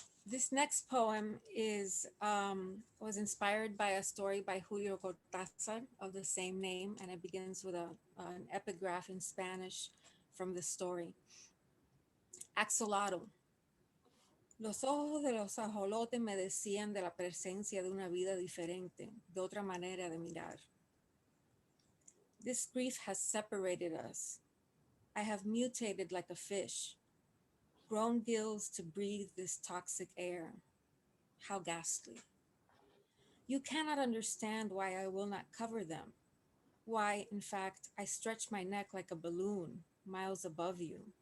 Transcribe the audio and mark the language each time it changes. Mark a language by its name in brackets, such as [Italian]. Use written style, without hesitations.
[English] This next poem is was inspired by a story by Julio Cortázar of the same name, and it begins with an epigraph in Spanish from the story. Axolotl. [Spanish] Los ojos de los ajolotes me decían de la presencia de una vida diferente, de otra manera de mirar. [English] This grief has separated us. I have mutated like a fish, grown gills to breathe this toxic air. How ghastly. You cannot understand why I will not cover them. Why, in fact, I stretch my neck like a balloon, miles above you.